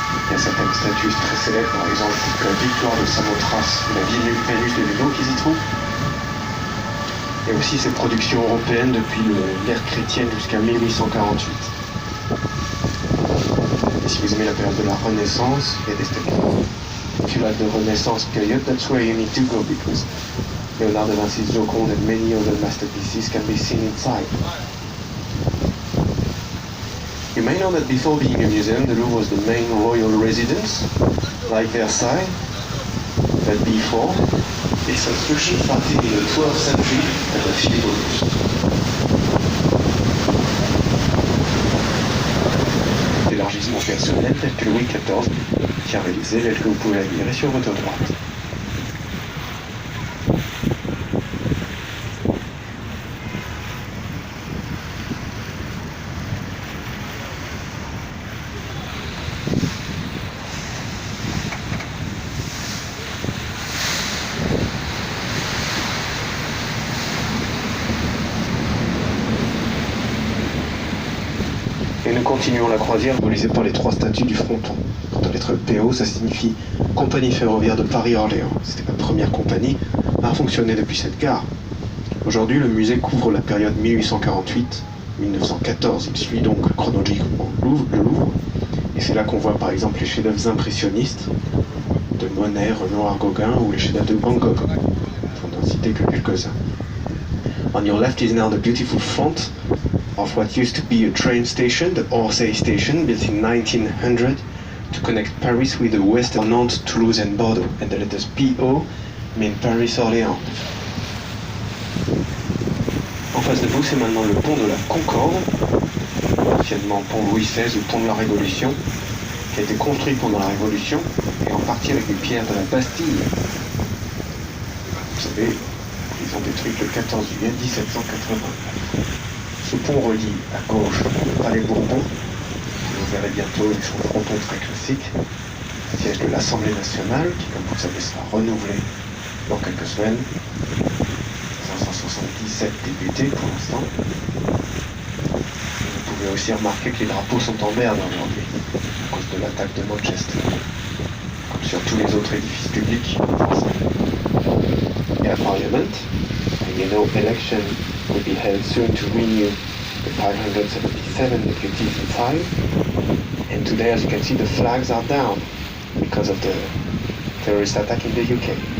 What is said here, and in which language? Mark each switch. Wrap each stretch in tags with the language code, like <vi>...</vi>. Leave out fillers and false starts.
<fr>Il y a certaines statues très célèbres, par exemple la victoire de Samothrace ou la Vénus de Milo qui s'y trouve. Il y a aussi ces productions européennes depuis l'ère chrétienne jusqu'à 1848. Et si vous aimez la période de la Renaissance, il y a des statues.</fr> <en>If you like the Renaissance period, that's where you need to go because Leonardo da Vinci's Joconde and many other masterpieces can be seen inside. You may know that before being a museum, the Louvre was the main royal residence, like Versailles. But before, its construction started in the 12th century under Philippe Auguste.</en> <fr>Élargissement personnel tel que Louis XIV, qui a réalisé tel que vous pouvez admirer sur votre droite. Et nous continuons la croisière symbolisée par les 3 statues du fronton. Quant à la lettre PO, ça signifie Compagnie ferroviaire de Paris-Orléans. C'était la première compagnie à fonctionner depuis cette gare. Aujourd'hui, le musée couvre la période 1848-1914. Il suit donc chronologiquement le Louvre. Et c'est là qu'on voit par exemple les chefs-d'œuvre impressionnistes de Monet, Renoir, Gauguin ou les chefs-d'œuvre de Van Gogh, pour n'en citer que quelques-uns.</fr> <en>On your left is now the beautiful front of what used to be a train station, the Orsay station, built in 1900 to connect Paris with the west of Nantes, Toulouse and Bordeaux. And the letters PO mean Paris-Orléans.</en> <fr>En face de vous, c'est maintenant le pont de la Concorde, anciennement pont Louis XVI ou pont de la Révolution, qui a été construit pendant la Révolution et en partie avec des pierres de la Bastille. Vous savez, ils ont détruit le 14 juillet 1780. Ce pont relie à gauche le Palais Bourbon, que vous verrez bientôt avec son fronton très classique, siège de l'Assemblée nationale, qui comme vous le savez sera renouvelé dans quelques semaines. 577 députés pour l'instant. Vous pouvez aussi remarquer que les drapeaux sont en berne aujourd'hui, à cause de l'attaque de Manchester, comme sur tous les autres édifices publics français. Et à</fr> <en>Parliament, you know, election will be held soon to renew the 577 deputies inside. And today, as you can see, the flags are down because of the terrorist attack in the UK.</en>